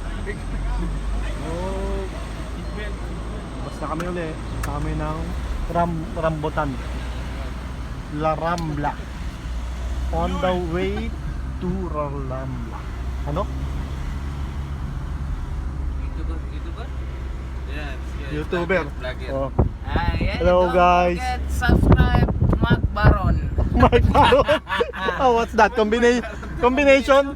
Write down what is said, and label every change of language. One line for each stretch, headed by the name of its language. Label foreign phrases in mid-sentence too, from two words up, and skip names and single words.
Filipino: Oh, basta kami uli. Kami ng Rambutan. La Rambla.
English: On the way to Rambla. Ano? YouTuber? Yes, yes. YouTuber. Vlogger. Oh. Yeah, Hello, don't guys. forget, subscribe Mark Baron. Mark Baron. Oh, what's that? Combination?